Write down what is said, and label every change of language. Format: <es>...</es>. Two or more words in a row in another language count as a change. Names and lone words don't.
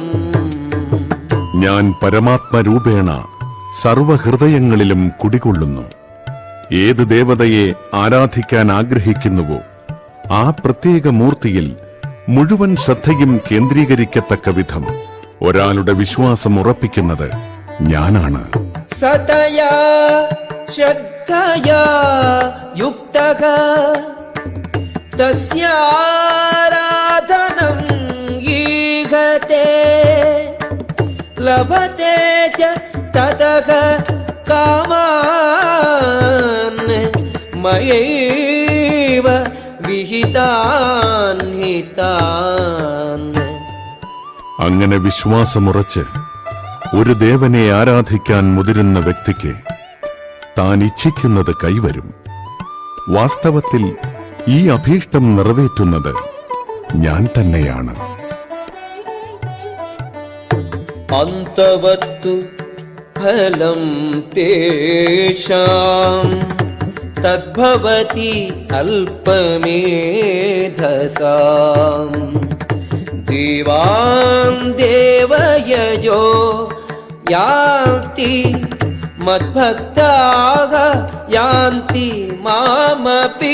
<ml>ഞാൻ പരമാത്മരൂപേണ സർവഹൃദയങ്ങളിലും കുടികൊള്ളുന്നു. ഏത് ദേവതയെ ആരാധിക്കാൻ ആഗ്രഹിക്കുന്നുവോ ആ പ്രത്യേക മൂർത്തിയിൽ മുഴുവൻ ശ്രദ്ധയും കേന്ദ്രീകരിക്കത്തക്ക വിധം ഒരാളുടെ വിശ്വാസം ഉറപ്പിക്കുന്നത് ഞാനാണ്.</ml> <sa>सतया श्रद्धया युक्तः तस्याराधनं ईहते लभते च ततः कामान् मयैव विहितान् हितान्.</sa> <ml>അങ്ങനെ വിശ്വാസമുറച്ച് ഒരു ദേവനെ ആരാധിക്കാൻ മുതിരുന്ന വ്യക്തിക്ക് താൻ ഇച്ഛിക്കുന്നത് കൈവരും. വാസ്തവത്തിൽ ഈ അഭീഷ്ടം നിറവേറ്റുന്നത് ഞാൻ തന്നെയാണ്.</ml> <sa>അന്തവത്തു ഫലം തേഷാം തദ്ഭവതി അല്പമേധസാം ദേവാൻ ദേവയജോ യാന്തി മദ്ഭക്താഃ യാന്തി മാമപി.</sa>